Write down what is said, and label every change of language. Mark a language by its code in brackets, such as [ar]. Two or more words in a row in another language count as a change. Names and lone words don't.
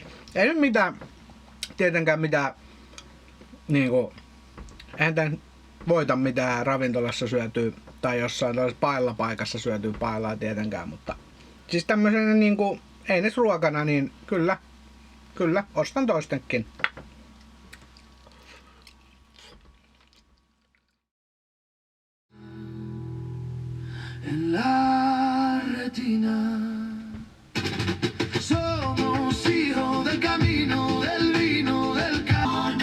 [fi] Ei nyt mitään, tietenkään mitään, niinku, eihän tän voita mitään ravintolassa syötyä tai jossain tällaisessa paellapaikassa syötyä paellaa tietenkään, mutta siis tämmöisenä niinku, ei edes ruokana, niin kyllä, ostan toistenkin. [es] En la retina somos hijos del camino, del vino, del calor.